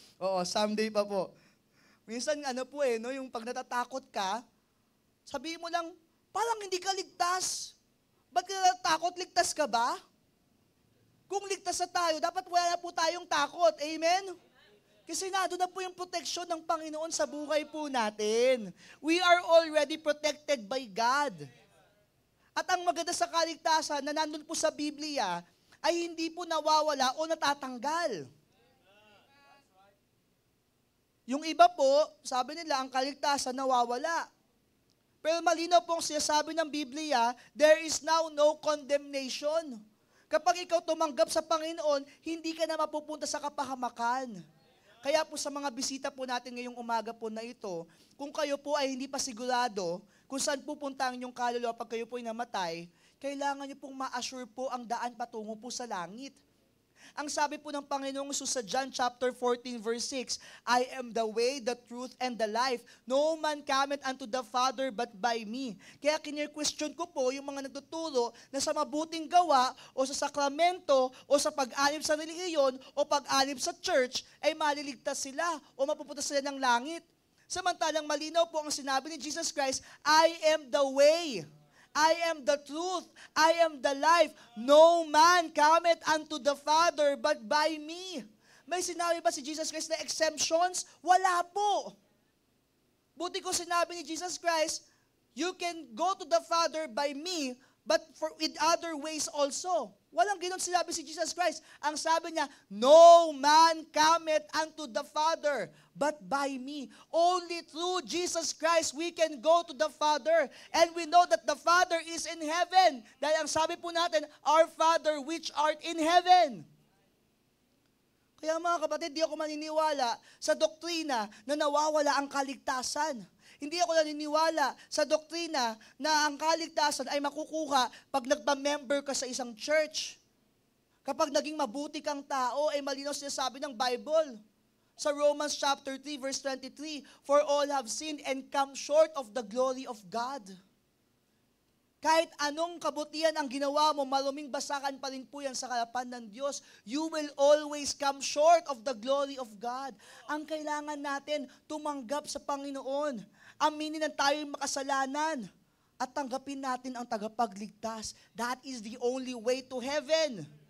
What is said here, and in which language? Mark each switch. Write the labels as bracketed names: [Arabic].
[Filipino] Oo, someday pa po. Minsan, yung pag natatakot ka, sabihin mo lang, parang hindi ka ligtas. Ba't ka natatakot? Ligtas ka ba? Kung ligtas na tayo, dapat wala na po tayong takot. Amen? Kasi nado na po yung proteksyon ng Panginoon sa buhay po natin. [English] We are already protected by God. [Filipino] At ang maganda sa kaligtasan na nandun po sa Biblia ay hindi po nawawala o natatanggal. Yung iba po, sabi nila, ang kaligtasan nawawala. Pero malinaw po ang sinasabi ng Biblia, [English] there is now no condemnation. [Filipino] Kapag ikaw tumanggap sa Panginoon, hindi ka na mapupunta sa kapahamakan. Kaya po sa mga bisita po natin ngayong umaga po na ito, kung kayo po ay hindi pa sigurado kung saan pupunta ang inyong kaluluwa pag kayo po ay namatay, kailangan niyo pong ma-assure po ang daan patungo po sa langit. Ang sabi po ng Panginoong Jesus sa John chapter 14 verse 6, [English] I am the way, the truth, and the life. No man cometh unto the Father but by me. [Filipino] Kaya kinir-question ko po yung mga nagtuturo na sa mabuting gawa o sa sakramento o sa pag-alib sa relihiyon o pag-alib sa church ay maliligtas sila o mapupunta sila ng langit. Samantalang malinaw po ang sinabi ni Jesus Christ, [English] I am the way. I am the truth. I am the life. No man cometh unto the Father but by me. [Filipino] May sinabi ba si Jesus Christ na exemptions? Wala po. Buti ko sinabi ni [English] Jesus Christ, you can go to the Father by me, but with other ways also. [Filipino] Walang ganoon sinabi si Jesus Christ. Ang sabi niya, [English] no man cometh unto the Father, but by me. Only through Jesus Christ we can go to the Father. And we know that the Father is in heaven. [Filipino] Dahil ang sabi po natin, [English] our Father which art in heaven. [Filipino] Kaya mga kapatid, di ako maniniwala sa doktrina na nawawala ang kaligtasan. Hindi ako naniniwala sa doktrina na ang kaligtasan ay makukuha pag nagpa-member ka sa isang church. Kapag naging mabuti kang tao, ay malinaw sinasabi ng Bible. Sa Romans chapter 3 verse 23, [English] for all have sinned and come short of the glory of God. [Filipino] Kahit anong kabutihan ang ginawa mo, maruming basakan pa rin po yan sa harapan ng Diyos. [English] You will always come short of the glory of God. [Filipino] Ang kailangan natin, tumanggap sa Panginoon. Aminin na tayo'y makasalanan at tanggapin natin ang tagapagligtas. [English] That is the only way to heaven.